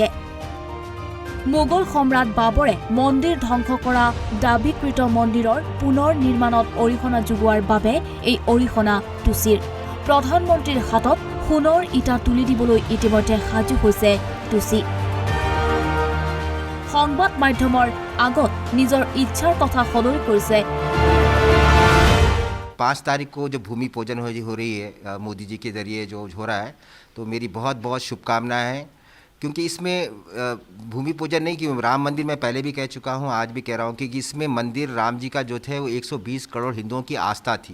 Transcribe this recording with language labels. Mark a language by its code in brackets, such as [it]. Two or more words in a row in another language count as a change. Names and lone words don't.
[as] মোগল সম্ৰাট বাবৰে মন্দিৰ ধ্বংস কৰা দাবীকৃত মন্দিৰৰ পুনৰ নিৰ্মাণত অৰিহণা যোগোৱাৰ বাবে এই অৰিহণা টুছিৰ। প্ৰধানমন্ত্ৰীৰ হাতত সোণৰ ইটা তুলি দিবলৈ ইতিমধ্যে সাজু হৈছে টুছি। সংবাদ মাধ্যমৰ আগত নিজৰ ইচ্ছাৰ কথা সদৰি কৰিছে। [hi] 5 तारीख को जो भूमि पूजन हो रही है मोदी जी के ज़रिए जो हो रहा है, तो मेरी बहुत बहुत शुभकामनाएं हैं। क्योंकि इसमें भूमि पूजन नहीं, कि राम मंदिर मैं पहले भी कह चुका हूँ, आज भी कह रहा हूँ कि इसमें मंदिर राम जी का जो थे वो 120 करोड़ हिंदुओं की आस्था थी।